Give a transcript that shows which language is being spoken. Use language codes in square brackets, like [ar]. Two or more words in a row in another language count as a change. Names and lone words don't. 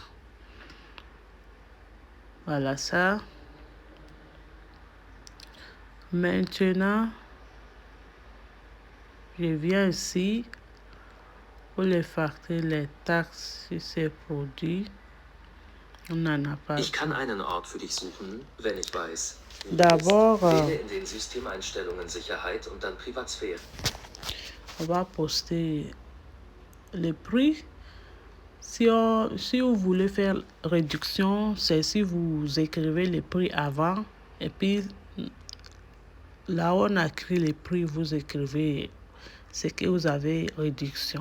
[fr] Voilà ça. Maintenant, je viens ici pour les factures, les taxes sur ces produits. On n'en a pas. [de] Ich kann einen Ort für dich suchen, wenn ich weiß. [fr] D'abord, [de] Wähle in den Systemeinstellungen Sicherheit und dann Privatsphäre. [fr] On va poster les prix. Si vous voulez faire réduction, c'est si vous écrivez les prix avant et puis là où on a écrit les prix, vous écrivez ce que vous avez réduction.